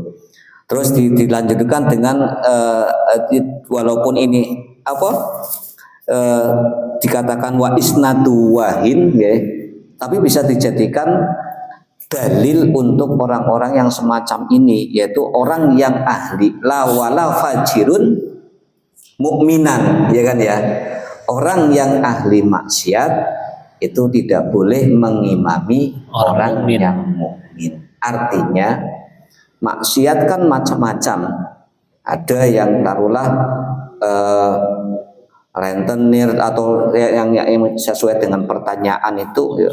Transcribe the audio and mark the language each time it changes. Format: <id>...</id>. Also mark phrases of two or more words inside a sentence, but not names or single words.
<id>Terus dilanjutkan dengan walaupun ini dikatakan</id> <ar>وإسناده واهٍ</ar> <id>ya, tapi bisa dijadikan dalil untuk orang-orang yang semacam ini, yaitu orang yang ahli</id> <ar>لا ولا فاجرٌ مؤمنًا,</ar> <id>ya kan ya. Orang yang ahli maksiat itu tidak boleh mengimami orang yang mukmin. Artinya maksiat kan macam-macam. Ada yang taruhlah rentenir atau yang sesuai dengan pertanyaan itu ya.</id>